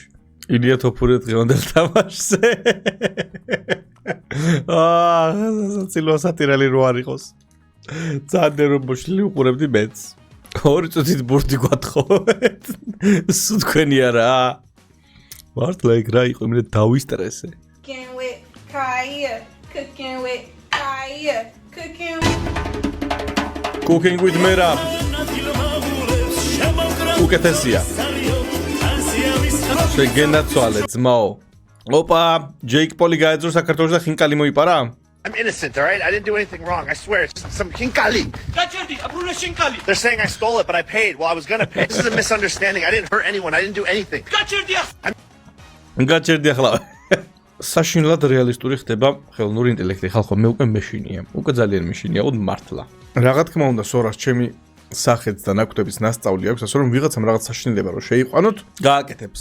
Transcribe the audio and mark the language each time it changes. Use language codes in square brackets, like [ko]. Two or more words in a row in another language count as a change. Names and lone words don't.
[ka] ილია თოფური დღევანდელ თამაშზე. საცილო სატირალი რო არ იყოს. ძალიან რომ მოშლი უყურებდი მეც. 2 წუთით ბურთი გვათხოვეთ. სულ თქვენია რა. მართლა ეგ რა იყო, იმენა დავისტრესე. [en] Cooking with Kaya, cooking with Kaya, Cooking with Mera. [ka] უკეთესია. შეგენაცვალე ძმაო. ოპა, ჯეიკ პოლი გაეძრო საქართველოს და ხინკალი მოიპარა? [en] I'm innocent, all right? I didn't do anything wrong. I swear. It's some hinkali. They're saying I stole it, but I paid. Well, I was gonna pay. This is a misunderstanding. I didn't hurt anyone. I didn't do anything. [ka] გაჩერდი ახლა. საშინლად რეალისტური ხდება ხელოვნური ინტელექტი. ხალხო, მე უკვე მეშინია. უკვე ძალიან მეშინია, უდ მართლა. რა თქმა უნდა, სორას ჩემი სახეც და ნაკვთების მასწავლი აქვს, ასე რომ ვიღაცამ რაღაც საშინელება რო შეიყვანოთ, გააკეთებს.